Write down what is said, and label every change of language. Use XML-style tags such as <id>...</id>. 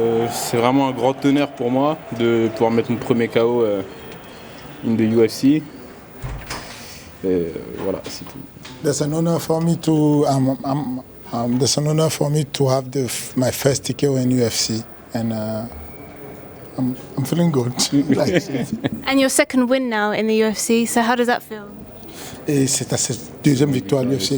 <fr>C'est vraiment un grand honneur pour moi de pouvoir mettre mon premier KO</fr> <en>in the UFC.</en> <fr>Et voilà, c'est tout.</fr> <en>There's an honor for me to there's an honor for me to have my first TKO in UFC, and I'm feeling good. And your second win now in the UFC, so how does that feel?</en> <fr>Et c'est ta deuxième victoire à l'UFC.</fr>